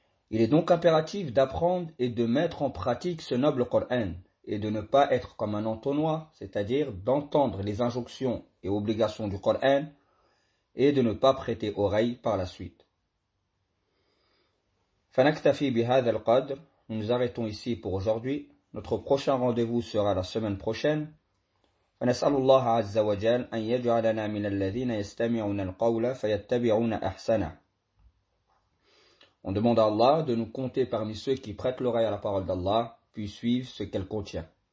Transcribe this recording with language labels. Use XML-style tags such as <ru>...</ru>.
<fr>Il est donc impératif d'apprendre et de mettre en pratique ce noble Coran et de ne pas être comme un entonnoir, c'est-à-dire d'entendre les injonctions et obligations du Coran et de ne pas prêter oreille par la suite.</fr> <ar>فنكتفي بهذا القدر.</ar> <fr>Nous nous arrêtons ici pour aujourd'hui. Notre prochain rendez-vous sera la semaine prochaine.</fr> <ar>فنسأل الله عز وجل أن يجعلنا من الذين يستمعون القول فيتبعون أحسنه.</ar> <fr>On demande à Allah de nous compter parmi ceux qui prêtent l'oreille à la parole d'Allah, puis suivent ce qu'elle contient.</fr>